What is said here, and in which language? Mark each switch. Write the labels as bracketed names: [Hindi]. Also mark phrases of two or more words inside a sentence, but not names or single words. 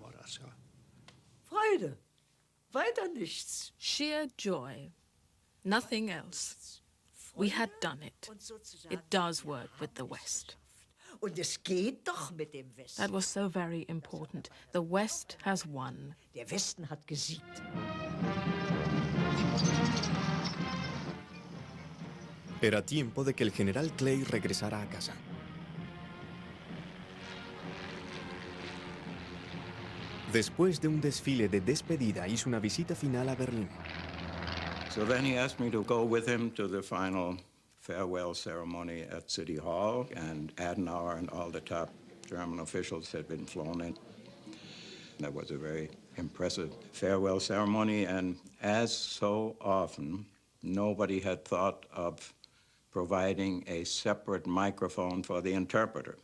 [German] Freude. Weiter nichts. [English] Sheer joy. Nothing else. We had done it. It does work with the West. [German] Und es geht doch mit dem Westen. [English] That was so very important. The West has won. [German] Der Westen hat gesiegt. [Spanish] Era tiempo de que el general Clay regresara a casa. Después de un desfile de despedida, hizo una visita final a Berlín. [English] So then he asked me to go with him to the final farewell ceremony at City Hall, and Adenauer and all the top German officials had been flown in. That was a very impressive farewell ceremony, and as so often, nobody had thought of providing a separate microphone for the interpreter.